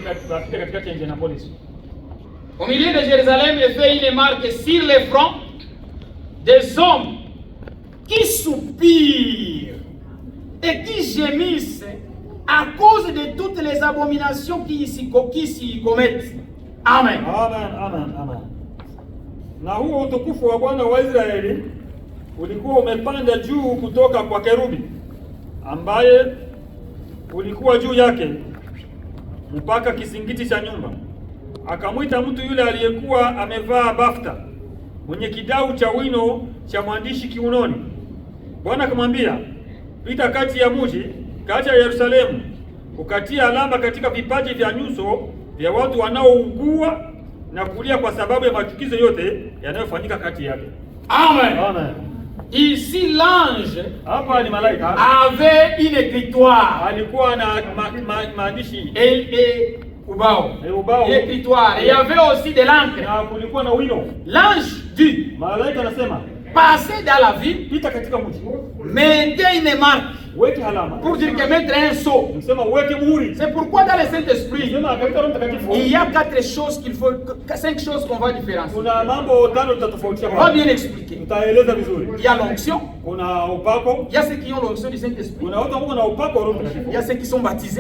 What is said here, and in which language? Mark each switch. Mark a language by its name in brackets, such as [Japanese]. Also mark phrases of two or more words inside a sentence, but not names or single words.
[French] Au milieu de Jérusalem, il fait une marque sur les fronts des hommes qui soupirent et qui gémissent à cause de toutes les abominations qui s'y commettent. Amen. Amen, amen, amen. [Swahili] Na huo utukufu wa Bwana wa Israeli ulikuwa umepanda juu kutoka kwa kerubi ambaye ulikuwa juu yake mpaka kisingiti cha nyumba. Akamwita mtu yule aliyekuwa amevaa bafta mwenye kidau cha wino cha mwandishi kiunoni. Bwana akamwambia, pita kati ya mji, kati ya Yerusalemu, ukatia alama katika vipaji vya nyuso vya watu wanaougua na kulia kwa sababu ya machukizo yote yanayofanyika kati yake. Amen. Amen. [French] Ici l'ange [Swahili] hapa ni malaika [French] avait une écritoire. [Swahili] Alikuwa na maandishi [French] et ubao. Écritoire. Il y avait aussi de l'encre. [Swahili] Na kulikuwa na wino. [French] L'ange dit, [Swahili] malaika anasema, [French] passez dans la ville, [Swahili] pita katika mji, [French] mettez une marque, [Swahili] weke alama, [French] pour dire que mettre un sceau. C'est pourquoi dans le Saint-Esprit, il y a 5 choses qu'on va différencier. On va bien expliquer. Il y a l'onction. Il y a ceux qui ont l'onction du Saint-Esprit. Il y a ceux qui sont baptisés.